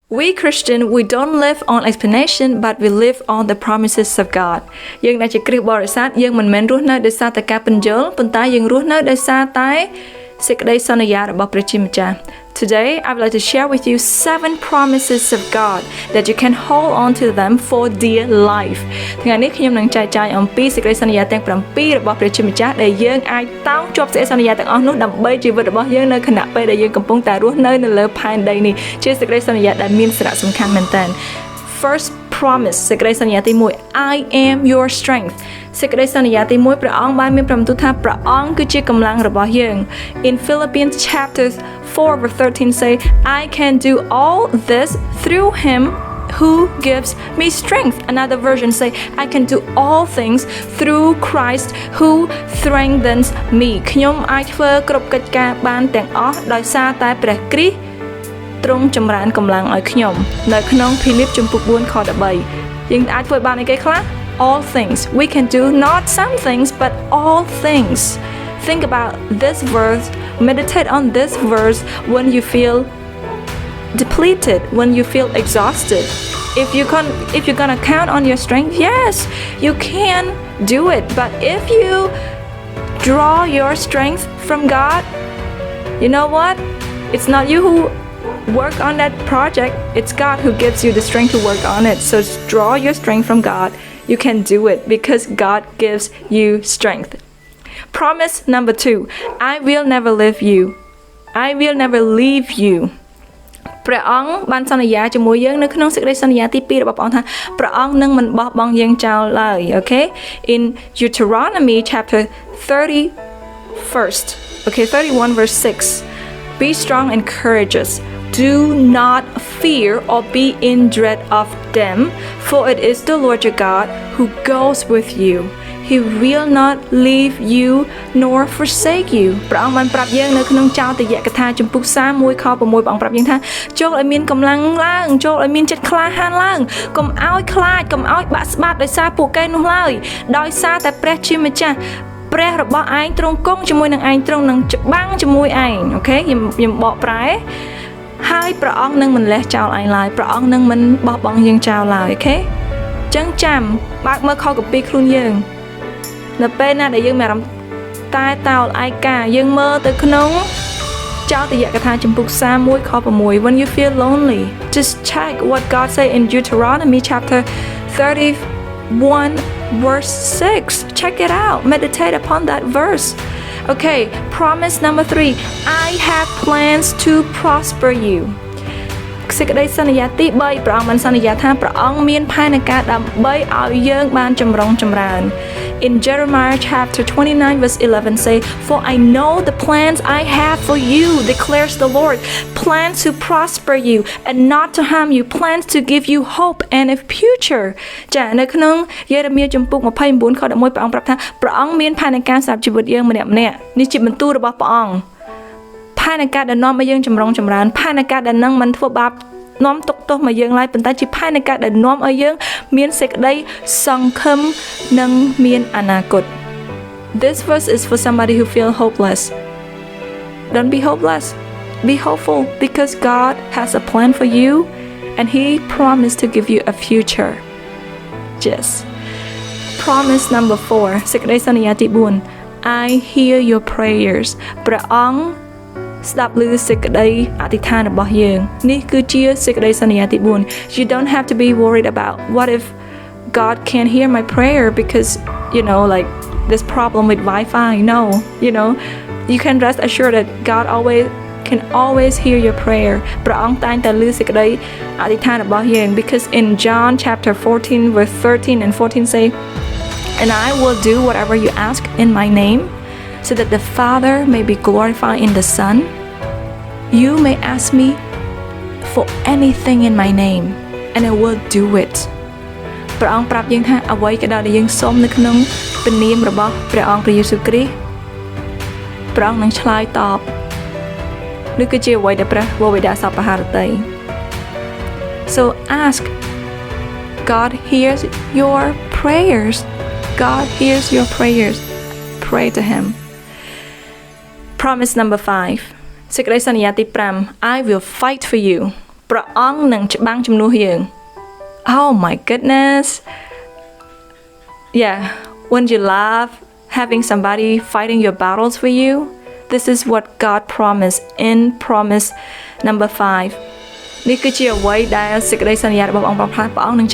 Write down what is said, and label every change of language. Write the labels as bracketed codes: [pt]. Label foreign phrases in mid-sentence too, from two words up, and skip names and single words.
[en] We Christian, we don't live on explanation, but we live on the promises of God. [km] យើងដែលជាគ្រិស្តបរិស័ទយើងមិនមែនរស់នៅដោយសារតែការពន្យល់ប៉ុន្តែយើងរស់នៅដោយសារតែសេចក្តីសន្យារបស់ព្រះជាម្ចាស់ [en] Today, I would like to share with you 7 promises of God that you can hold on to them for dear life. [km] ថ្ងៃនេះខ្ញុំនឹងចែកចាយអំពីសេចក្តីសន្យាទាំង7របស់ព្រះជាម្ចាស់ដែលយើងអាចតោងជាប់សេចក្តីសន្យាទាំងអស់នោះដើម្បីជីវិតរបស់យើងនៅខណៈពេលដែលយើងកំពុងតែរស់នៅលើផែនដីនេះជាសេចក្តីសន្យាដែលមានសារៈសំខាន់មែនទែន [en] First promise [km] សេចក្តីសន្យាទី1 [en] I am your strength [km] សេចក្តីសន្យាទី1ព្រះអង្គបានមានប្រំទូលថាព្រះអង្គគឺជាកម្លាំងរបស់យើង [en] In Philippians chapter 4 verse 13 say I can do all this through him who gives me strength. Another version say I can do all things through Christ who strengthens me [km] ខ្ញុំអាចធ្វើគ្រប់កិច្ចការបានទាំងអស់ដោយសារតែព្រះគ្រីស្ទទ្រង់ចម្រើនកម្លាំងឲ្យខ្ញុំនៅក្នុងភីលីបជំពូក4ខ13យើងអាច ធ្វើបានអីគេខ្លះ [en] all things we can do not some things but all things think about this verse meditate on this verse when you feel depleted when you feel exhausted if you're gonna count on your strength yes you can do it but if you draw your strength from God you know what it's not you who work on that project it's God who gives you the strength to work on it so draw your strength from God you can do it because God gives you strength promise number 2 I will never leave you I will never leave you [km] ព្រះអង្គបានសន្យាជាមួយយើងនៅក្នុងសេចក្តីសន្យាទី2របស់ព្រះអង្គថាព្រះអង្គនឹងមិនបោះបង់យើងចោលឡើយ [en] okay in Deuteronomy chapter 31st okay 31 verse 6 be strong and courageous do not fear or be in dread of them for it is the Lord your God who goes with you He will not leave you nor forsake you [km] ព្រះអង្គបានប្រាប់ យើងនៅក្នុងចោទយកថាជំពូក31ខ6ព្រះអង្គប្រាប់យើងថាចូលឲ្យមានកម្លាំងឡើងចូលឲ្យមានចិត្តក្លាហានឡើងកុំឲ្យខ្លាចកុំឲ្យបា ក់ស្បាតដោយសារពួកគេនោះឡើយដោយសារតែព្រះជាម្ចាស់ព្រះរបស់ឯងទ្រង់គង់ជាមួយនឹងឯងទ្រង់នឹងច្បាំងជាមួយឯងអូខេខ្ញុំបកប្រែហើយព្រះអង្គនឹងមិនលះចោលឯងឡើយព្រះអង្គនឹងមិនបោះបង់យើងចោលឡើយអូខេចឹងចាំបើកមើលខកពីខ្លួនយើងនៅពេលណាដែលយើងមានអារម្មណ៍តែតោលឯកាយើងមើលទៅក្នុងចោទយកថាជំពូក31ខ6 [en] when you feel lonely just check what God say in Deuteronomy chapter 31 verse 6 check it out meditate upon that verse okay promise number 3 I have plans to prosper you [km] សេចក្តីសន្យាទី3ព្រះអង្គបានសន្យាថាព្រះអង្គមានផែនការដើម្បីឲ្យយើងបានចម្រុងចម្រើន [en] In Jeremiah chapter 29 verse 11 say for I know the plans I have for you declares the Lord plans to prosper you and not to harm you plans to give you hope and a future [km] ចានៅក្នុងយេរេមៀជំពូក29ខ11ព្រះអង្គប្រាប់ថាព្រះអង្គមានផែនការសម្រាប់ជីវិតយើងម្នាក់ៗនេះជាបន្ទូលរបស់ព្រះអង្គផែនការដែលនាំឲ្យយើងចម្រុងចម្រើនផែនការដែលនឹងមិនធ្វើបាបនាំទុកទោស មកយើងឡើយប៉ុន្តែជាផែនការដែលនាំឲ្យយើងមានសេចក្តីសង្ឃឹមនិងមានអនាគត [en] This verse is for somebody who feel hopeless Don't be hopeless be hopeful because God has a plan for you and he promised to give you a future Yes Promise number 4 [km] សេចក្តីសន្យាទី4 [en] I hear your prayers [km] ព្រះអង្គស្ដាប់ឮសេចក្តីអធិ ដ្ឋានរបស់យើងនេះគឺជាសេចក្តីសន្យាទី4 [en] You don't have to be worried about what if God can't hear my prayer because you know like this problem with Wi-Fi no you know you can rest assured that God can always hear your prayer [km] ព្រះអង្គតែងតែឮសេចក្តីអធិដ្ឋានរបស់យើង [en] because in John chapter 14 verse 13 and 14 say and I will do whatever you ask in my name so that the Father may be glorified in the Son. You may ask me for anything in my name, and I will do it. [km] ព្រះអង្គប្រាប់យើងថាអ្វីក៏ដោយដែលយើងសុំនៅក្នុងព្រះនាមរបស់ព្រះអង្គព្រះយេស៊ូវគ្រីស្ទព្រះអង្គនឹងឆ្លើយតបនេះគឺជាអ្វីដែលព្រះវរបិតាសពហារតី [en] So ask God hears your prayers. God hears your prayers. Pray to him. Promise number 5 [km] សេចក្តីសន្យាទី5 [en] I will fight for you [km] ព្រះអង្គនឹងច្បាំងជំនួសយើង [en] Oh my goodness Yeah when you love having somebody fighting your battles for you this is what God promised in promise number 5 [km] នេះគឺជាអ្វីដែលសេចក្តីសន្យារបស់ព្រះអង្គនឹង